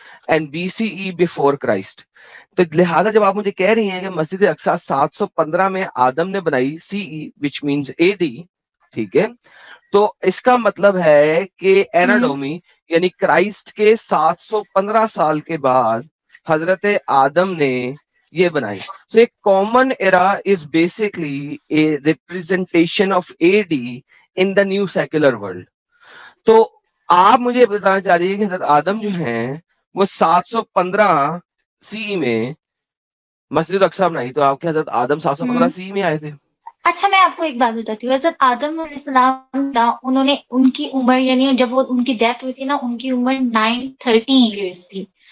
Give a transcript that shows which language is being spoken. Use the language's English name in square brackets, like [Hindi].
[English] And B C E before Christ. [Urdu] تو لہٰذا جب آپ مجھے کہہ رہی ہیں کہ مسجد اقصی 715 میں آدم نے بنائی, [English] C E which means A D, [Urdu] ٹھیک ہے, تو اس کا مطلب ہے کہ ایناڈومی یعنی کرائسٹ کے 715 سال کے بعد حضرت آدم نے یہ بنائی. [English] So a common era is basically a representation of AD in the new secular world. [Urdu] تو آپ مجھے بتانا چاہ رہی ہے کہ حضرت آدم جو ہیں وہ 715 سی میں مسجد اقصی بنائی, تو آپ کے حضرت آدم 715 سی میں آئے تھے. اچھا میں آپ کو ایک بات بتاتی ہوں. حضرت آدم علیہ السلام انہوں نے ان کی عمر یعنی جب وہ ان کی ڈیتھ ہوئی تھی نا, ان کی عمر 930 ایئرس تھی.